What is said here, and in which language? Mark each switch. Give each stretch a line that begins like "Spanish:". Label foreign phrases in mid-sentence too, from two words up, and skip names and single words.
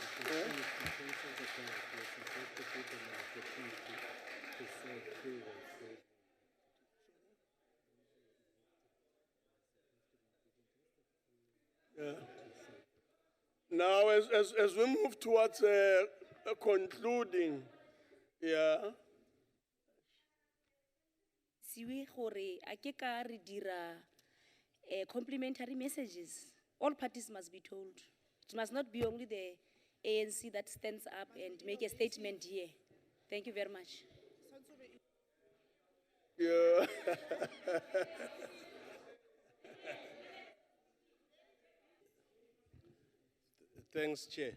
English: Yeah. Now, as we move towards concluding, yeah.
Northern Sotho: Siwe gore a ke ka re dira
English: complimentary messages. All parties must be told. It must not be only the ANC that stands up and make a statement here. Thank you very much. Yeah. Thanks, Chair.